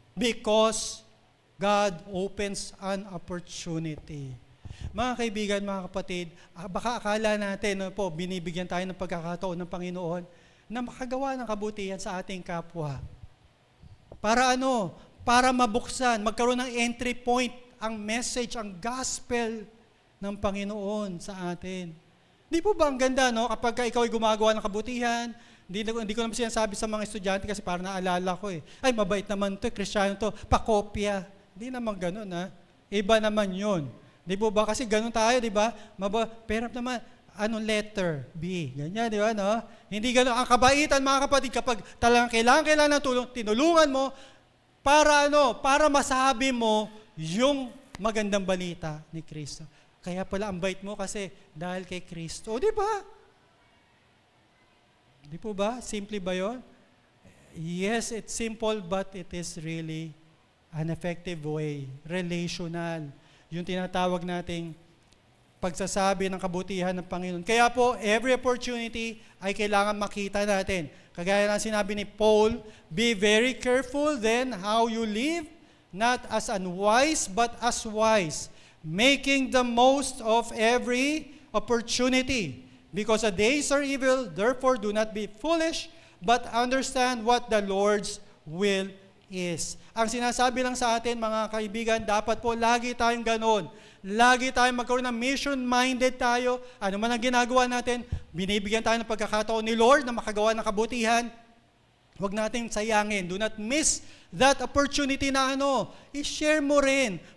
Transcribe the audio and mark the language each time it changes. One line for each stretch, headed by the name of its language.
English: Because God opens an opportunity.
Filipino: Mga kaibigan, mga kapatid, baka akala natin, po, binibigyan tayo ng pagkakataon ng Panginoon na makagawa ng kabutihan sa ating kapwa. Para ano? Para mabuksan, magkaroon ng entry point, ang message, ang gospel ng Panginoon sa atin. Di po ba ang ganda, no? Kapag ikaw ay gumagawa ng kabutihan, hindi ko naman sinasabi sa mga estudyante kasi para naalala ko ay mabait naman to, Kristiyano to, pakopya. Hindi naman ganun, ha? Iba naman yun. Di po ba? Kasi ganun tayo, di ba? Pero naman, anong letter? B. Ganyan, di ba, no? Hindi ganun. Ang kabaitan, mga kapatid, kapag talagang kailangan ng tulong, tinulungan mo, para ano? Para masabi mo yung magandang balita ni Kristo. Kaya pala ang bait mo kasi dahil kay Kristo. O, di ba? Di po ba? Simple ba yun?
English: Yes, it's simple but it is really an effective way. Relational.
Filipino: Yung tinatawag nating pagsasabi ng kabutihan ng Panginoon. Kaya po,
English: every opportunity
Filipino: ay kailangan makita natin. Kagaya ng sinabi ni Paul,
English: be very careful then how you live, not as unwise but as wise, making the most of every opportunity. Because the days are evil, therefore do not be foolish, but understand what the Lord's will is.
Filipino: Ang sinasabi lang sa atin, mga kaibigan, dapat po lagi tayong ganon. Lagi tayong magkaroon ng mission-minded tayo. Ano man ang ginagawa natin, binibigyan tayo ng pagkakataon ni Lord na makagawa ng kabutihan. Huwag natin sayangin.
English: Do not miss that opportunity
Filipino: na i-share mo rin.